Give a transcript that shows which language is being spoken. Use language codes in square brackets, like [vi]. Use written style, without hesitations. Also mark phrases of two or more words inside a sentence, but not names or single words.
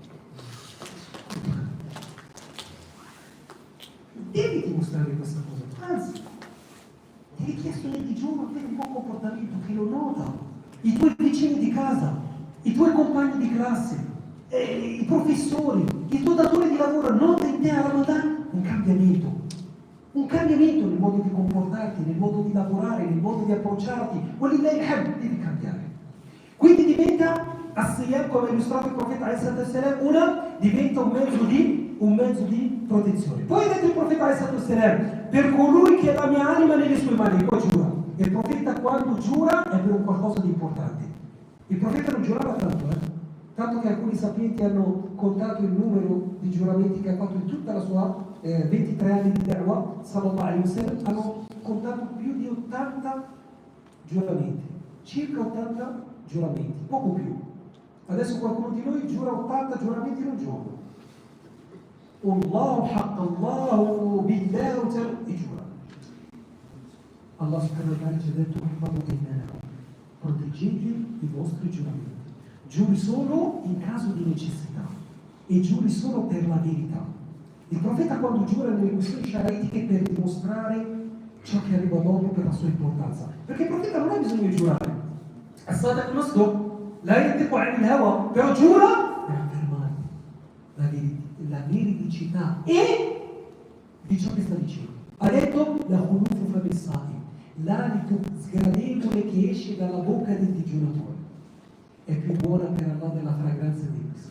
[it] Devi dimostrare questa cosa, anzi, ti hai chiesto nel digiuno avere un buon comportamento che lo nota, i tuoi vicini di casa, i tuoi compagni di classe, i professori, il tuo datore di lavoro nota in te a Ramadan un cambiamento. Un cambiamento nel modo di comportarti, nel modo di lavorare, nel modo di approcciarti. [ar] ولله الحمد, [it] devi cambiare. Quindi diventa, as-siyam, come ha illustrato il profeta ﷺ, diventa un mezzo di protezione. Poi ha detto il profeta ﷺ, per colui che ha la mia anima nelle sue mani, poi giura. E il profeta quando giura è per un qualcosa di importante. Il profeta non giurava tanto che alcuni sapienti hanno contato il numero di giuramenti che ha fatto in tutta la sua 23 anni di da'wah, [ar] صلى الله عليه وسلم, [it] hanno contato più di 80 giuramenti, circa 80 giuramenti, poco più. Adesso qualcuno di noi giura 80 giuramenti in un giorno. [ar] الله حق، الله بالله, [it] e giura. Allah [ar] سبحانه وتعالى [it] ci ha detto: proteggete i vostri giuramenti. Giuri solo in caso di necessità e giuri solo per la verità. Il profeta quando giura nelle questioni sciaraitiche per dimostrare ciò che arriva dopo per la sua importanza. Perché il profeta non ha bisogno di giurare. [ar] الصادق مصدوق، لا ينطق عن الهوى, [it] però giura per affermare la veridicità e di ciò che sta dicendo. Ha detto [ar] لخلوف فم الصائم, [it] l'alito sgradevole che esce dalla bocca del digiunatore è più buona per Allah della fragranza di questo.